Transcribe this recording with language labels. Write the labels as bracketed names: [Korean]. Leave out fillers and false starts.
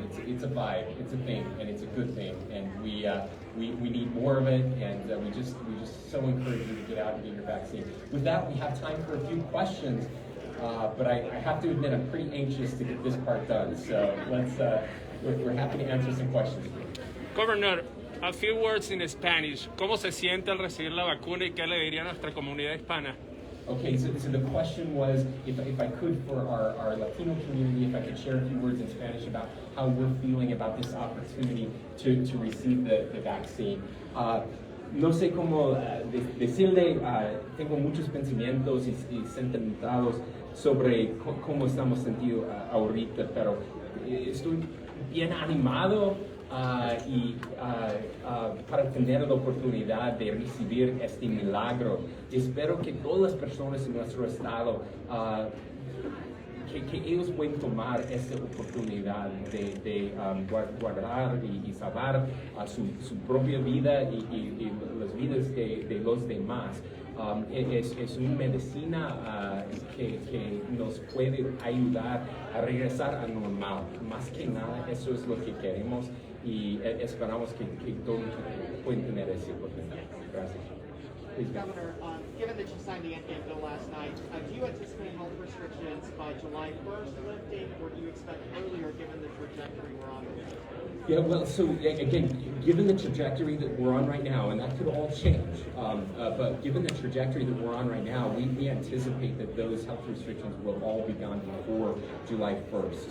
[English] It's a vibe, it's a thing, and it's a good thing. And we need more of it, and we just so encourage you to get out and get your vaccine. With that, we have time for a few questions, but I have to admit I'm pretty anxious to get this part done. So we're happy to answer some questions. Governor, a few words in Spanish. [Spanish] ¿Cómo se siente al recibir la vacuna y qué le diría a nuestra comunidad hispana? [English] Okay, so the question was, if I could, for our Latino community, if I could share a few words in Spanish about how we're feeling about this opportunity to receive the vaccine. [Spanish] No sé cómo decirle, tengo muchos pensamientos y sentimientos sobre cómo estamos sentidos ahorita, pero estoy bien animado para tener la oportunidad de recibir este milagro. Espero que todas las personas en nuestro estado, que ellos pueden tomar esta oportunidad de guardar y salvar su propia vida y las vidas de los demás. Es una medicina que nos puede ayudar a regresar a normal. Más que nada, eso es lo que queremos y esperamos que todos puedan tener esa oportunidad. Gracias. [English] Governor, given that you signed the NDA bill last night, do you anticipate health restrictions by July 1st lifting, or do you expect earlier given the trajectory we're on? Yeah, well, so again, given the trajectory that we're on right now, and that could all change, but given the trajectory that we're on right now, we anticipate that those health restrictions will all be gone before July 1st.